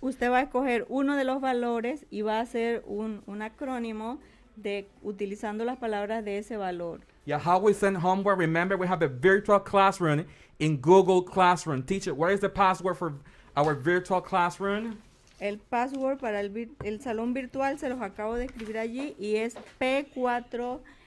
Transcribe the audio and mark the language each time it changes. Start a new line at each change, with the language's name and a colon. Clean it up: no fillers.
Spanish: Usted va a escoger uno de los valores y va a hacer un acrónimo utilizando las palabras de ese valor.
English: Yeah, how we send homework. Remember, we have a virtual classroom in Google Classroom. Teacher, what is the password for our virtual classroom?
Spanish: El password para el salón virtual se los acabo de escribir allí y es P4IUZPG.